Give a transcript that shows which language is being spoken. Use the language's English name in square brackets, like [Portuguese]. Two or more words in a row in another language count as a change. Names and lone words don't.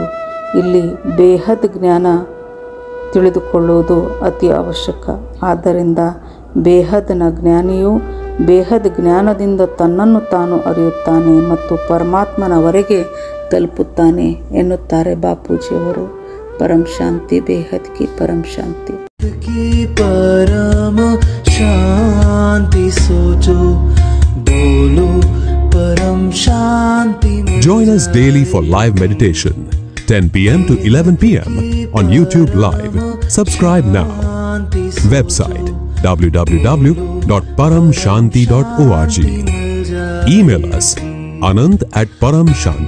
[Kannada] ಇಲ್ಲಿ ಬೇಹದ್ ಜ್ಞಾನ ತಿಳಿದುಕೊಳ್ಳುವುದು ಅತಿ ಅವಶ್ಯಕ. ಆದ್ದರಿಂದ ಬೇಹದ್ನ ಜ್ಞಾನಿಯು ಬೇಹದ್ ಜ್ಞಾನದಿಂದ ತನ್ನನ್ನು ತಾನು ಅರಿಯುತ್ತಾನೆ ಮತ್ತು ಪರಮಾತ್ಮನವರೆಗೆ ತಲುಪುತ್ತಾನೆ ಎನ್ನುತ್ತಾರೆ ಬಾಪೂಜಿಯವರು. [Hindi] परम शांति, बेहद की परम शांति की परम शांति सोचो, बोलो परम शांति। [English] Join us daily for live meditation 10 p.m. to 11 p.m. on YouTube Live. Subscribe now. Website www.paramshanti.org. Email us anand@paramshanti.org.